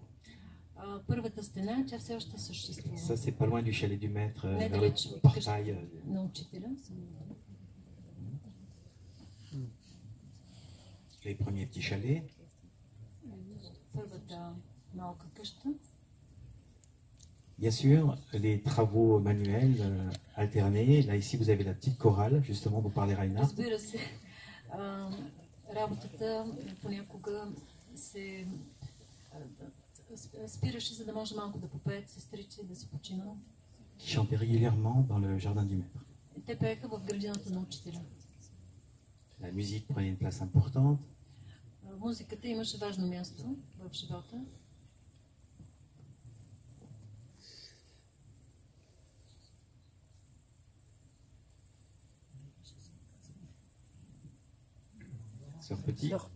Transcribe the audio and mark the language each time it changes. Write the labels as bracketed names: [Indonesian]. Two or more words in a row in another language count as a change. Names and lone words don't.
[Bulgarian] Първата стена, тя все още съществува. [French] Ça, c'est pas loin du chalet du maître, vers le [Bulgarian] Недалеч от [French] portail. [Bulgarian] на учителя. [French] Les premiers petits chalets. [Bulgarian] Първата малка къща. [French] Bien sûr, les travaux manuels alternés. Là, ici, vous avez la petite chorale, justement, dont parlait Raina. [Bulgarian] Разбира се, работата понякога се спираше, за да може малко да попеят сестрите и да се починат. [French] Qui chantaient régulièrement dans le jardin du maître. [Bulgarian] Те пееха в градината на учителя. [French] La musique prenait une place importante. [Bulgarian] Музиката имаше важно място в живота. [French] Sœur Petit.